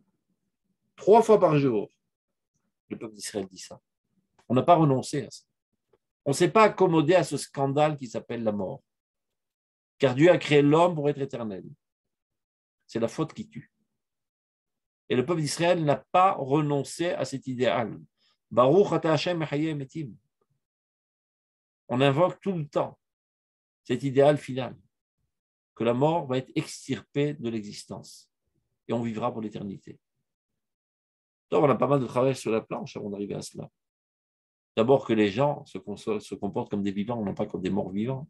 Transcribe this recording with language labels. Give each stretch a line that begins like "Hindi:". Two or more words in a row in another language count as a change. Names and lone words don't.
French: 3 fois par jour, le peuple d'Israël dit ça. On n'a pas renoncé à ça. On ne s'est pas accommodé à ce scandale qui s'appelle la mort. Car Dieu a créé l'homme pour être éternel. C'est la faute qui tue. Et le peuple d'Israël n'a pas renoncé à cet idéal.
Hebrew: ברוך אתה ה' מחיה מתים.
French: On invoque tout le temps cet idéal final, que la mort va être extirpée de l'existence et on vivra pour l'éternité. Donc, on a pas mal de travail sur la planche avant d'arriver à cela. D'abord que les gens se comportent comme des vivants, non pas comme des morts vivants.